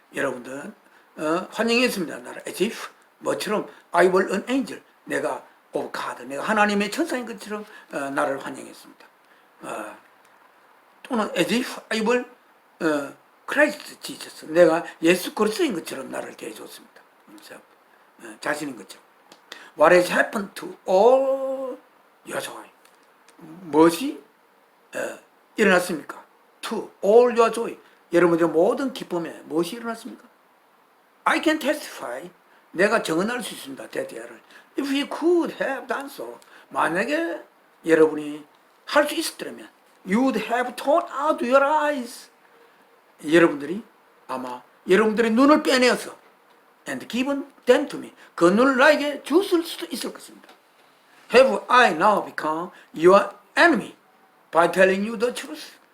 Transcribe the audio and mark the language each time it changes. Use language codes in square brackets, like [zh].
[ko] 여러분들 환영했습니다. 나를 [en] as if [ko] 뭐처럼 [en] I were an angel. [ko] 내가 [en] of God, [ko] 내가 하나님의 천사인 것처럼 나를 환영했습니다. 또는 [en] as if I were Christ Jesus. [ko] 내가 예수 그리스도인 것처럼 나를 대해줬습니다. 자신인 것처럼. [en] What has happened to all your joy? [ko] 무엇이 일어났습니까? [en] To all your joy. [ko] 여러분의 모든 기쁨에 무엇이 일어났습니까? [en] I can testify. [ko] 내가 증언할 수 있습니다. 대대를. [en] If we could have done so. [ko] 만약에 여러분이 할 수 있었더라면 [en] you'd have torn out your eyes. [ko] 여러분들이 아마 여러분들의 눈을 빼내어서 [en] and given them to me. [ko] 그 눈을 나에게 줬을 수도 있을 것입니다. [en] Have I now become your enemy by telling you the truth?